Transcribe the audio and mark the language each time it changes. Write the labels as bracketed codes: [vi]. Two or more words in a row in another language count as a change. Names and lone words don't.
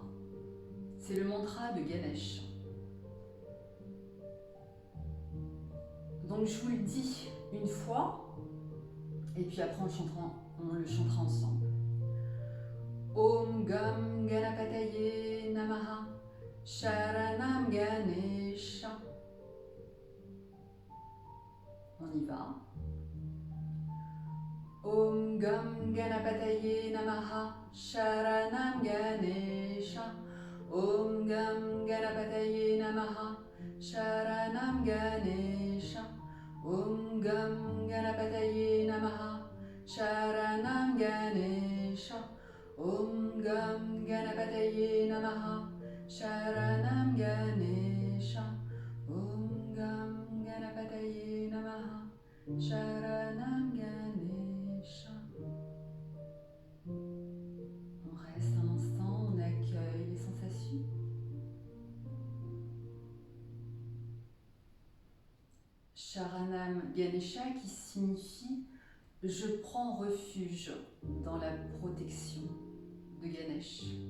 [fr] C'est le mantra de Ganesh. Donc je vous le dis une fois, et puis après on le chantera ensemble. [sa] Om Gam Ganapataye Namaha Sharanam Ganesha. [fr] On y va. [sa] Om Gam Ganapataye Namaha Sharanam Ganesha. Om Gam Ganapataye Sharanam Ganesha. Om Gam Ganapataye Namaha. Sharanam Ganesha. Om Gam Ganapataye Namaha. Sharanam Ganesha. Om Gam Ganapataye Namaha. Sharanam Ganesha. [fr] On reste un instant, on accueille les sensations. [sa] Sharanam Ganesha [fr] qui signifie « Je prends refuge dans la protection de Ganesh ».